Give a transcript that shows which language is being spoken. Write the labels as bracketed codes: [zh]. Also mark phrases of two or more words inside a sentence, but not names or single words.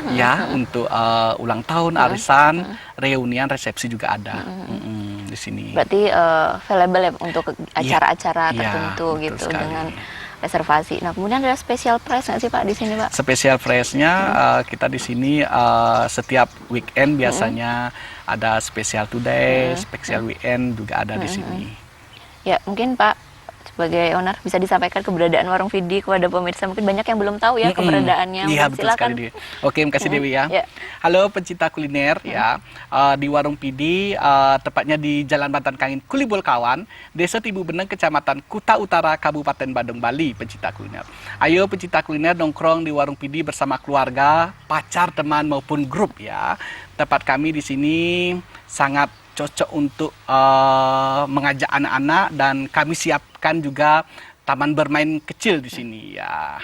[id] Ya untuk ulang tahun, arisan, reunian, resepsi juga ada di sini. Berarti available ya untuk acara-acara tertentu gitu dengan reservasi. Nah, kemudian ada [en] special price [id] nggak sih Pak di sini Pak? [en] Special price-nya [id] kita di sini setiap weekend biasanya ada [en] special today, special weekend [id] juga ada di sini. Ya, mungkin Pak sebagai owner bisa disampaikan keberadaan Warung Vidi kepada pemirsa, mungkin banyak yang belum tahu ya keberadaannya. Iya betul sekali Dewi. Oke, makasih Dewi ya. Halo pencinta kuliner ya, di Warung Vidi tepatnya di Jalan Bantan Kangin Kulibol Kawan, Desa Tibu Beneng, Kecamatan Kuta Utara, Kabupaten Badung, Bali. Pencinta kuliner, ayo pencinta kuliner nongkrong di Warung Vidi bersama keluarga, pacar, teman maupun grup ya. Tempat kami di sini sangat cocok untuk mengajak anak-anak dan kami siapkan juga taman bermain kecil di sini ya.